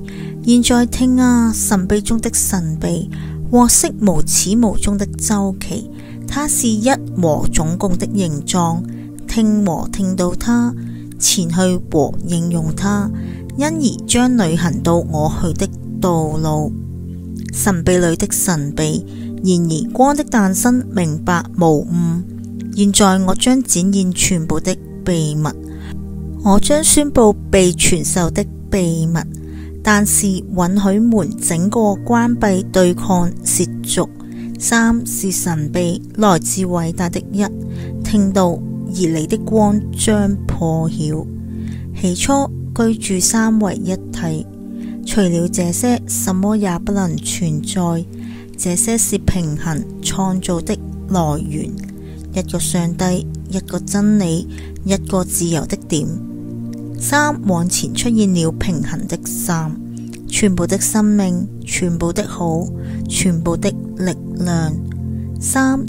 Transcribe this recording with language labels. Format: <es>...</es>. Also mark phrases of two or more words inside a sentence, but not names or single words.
<zh>現在聽啊，神秘中的神秘，獲悉無始無終的周期。它是一和總共的形狀，聽和聽到它，前去和應用它，因而將旅行到我去的道路。神秘裏的神秘，然而光的誕生明白無誤。現在我將展現全部的秘密，我將宣布被傳授的秘密，但是允許門整個關閉對抗褻瀆。3是神秘，來自偉大的一，聽到而你的光將破曉。起初居住三為一體，除了這些，什麼也不能存在。這些是平衡創造的來源，一個上帝，一個真理，一個自由的點。3往前出現了平衡的3，全部的生命，全部的好，全部的力量。3</zh>